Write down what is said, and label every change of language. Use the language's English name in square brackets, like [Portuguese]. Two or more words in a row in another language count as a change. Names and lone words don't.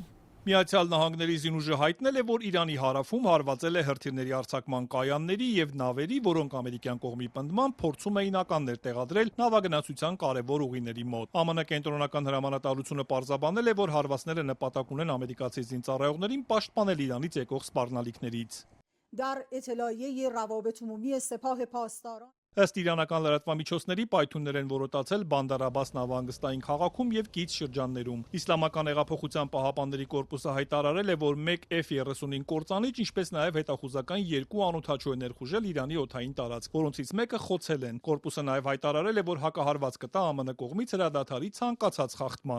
[Armenian] Միացյալ Նահանգների զինուժը հայտնել է, որ Իրանի հարավում հարվածել է հրթիռների արձակման կայանների եւ նավերի, որոնք ամերիկյան կողմի պնդմամբ փորձում էին ականներ տեղադրել նավագնացության կարևոր ուղիների մոտ։ ԱՄՆ կենտրոնական հրամանատարությունը պարզաբանել է, որ հարվածները նպատակ ունեն ամերիկացի զինծառայողներին պաշտպանել Իրանից եկող սպառնալիքներից։ [Persian] در اطلاعیه روابط عمومی سپاه پاسداران [Armenian] Ըստ իրանական լրատվամիջոցների պայթյուններ են որոտացել Բանդար Աբաս նավահանգստային քաղաքում եւ կից շրջաններում։ Իսլամական հեղափոխության պահապանների կորպուսը հայտարարել է, որ 1 F-35 կործանիչ, ինչպես նաեւ հետախուզական 2 անօդաչու է ներխուժել Իրանի օդային տարածք, որոնցից մեկը խոցել են։ Կորպուսը նաեւ հայտարարել է, որ հակահարված կտա ԱՄՆ կողմից հրադադարի ցանկացած խախտման։